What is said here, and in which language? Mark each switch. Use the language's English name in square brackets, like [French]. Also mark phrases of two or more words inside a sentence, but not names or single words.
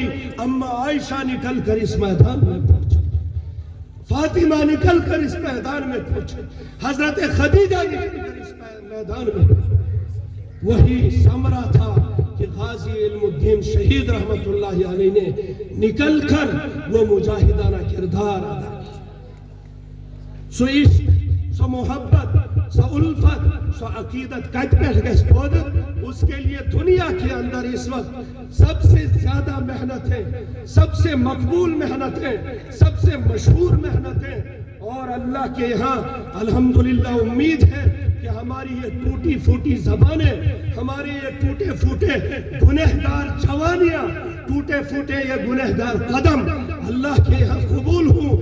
[Urdu] اماں عائشہ نکل کر اس میدان میں پہنچی, فاطمہ نکل کر اس میدان میں پہنچی, حضرت خدیجہ نکل کر اس میدان میں پہنچی. وہی سمرہ تھا کہ غازی علم الدین شہید رحمت اللہ علیہ نے نکل کر وہ مجاہدانہ کردار ادا کیا. [Kashmiri] سو عشق, سو محبت, سو الفت, سو عقیدت کت پہ گژھِ پودٕ, [Urdu] اس کے لیے دنیا کے اندر اس وقت سب سے زیادہ محنتیں, سب سے مقبول محنتیں, سب سے مشہور محنتیں, اور اللہ کے یہاں الحمدللہ امید ہے کہ ہماری یہ ٹوٹی پھوٹی زبانیں, ہماری یہ ٹوٹے پھوٹے گنہگار جوانیاں, ٹوٹے پھوٹے یہ گنہگار قدم اللہ کے یہاں قبول ہوں.